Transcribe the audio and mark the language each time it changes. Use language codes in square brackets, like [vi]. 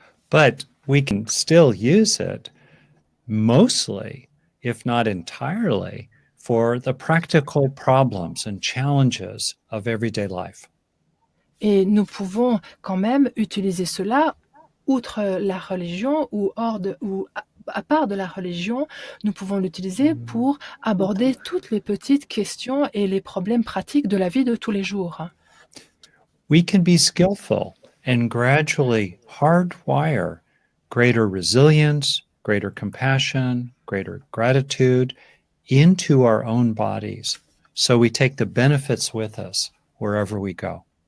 [en] But we can still use it mostly, if not entirely, for the practical problems and challenges of everyday life. [fr] Et nous pouvons quand même utiliser cela outre la religion ou à part de la religion, nous pouvons l'utiliser pour aborder toutes les petites questions et les problèmes pratiques de la vie de tous les jours. [en] We can be skillful and gradually hardwire greater resilience, greater compassion, greater gratitude into our own bodies, so we take the benefits with us wherever we go.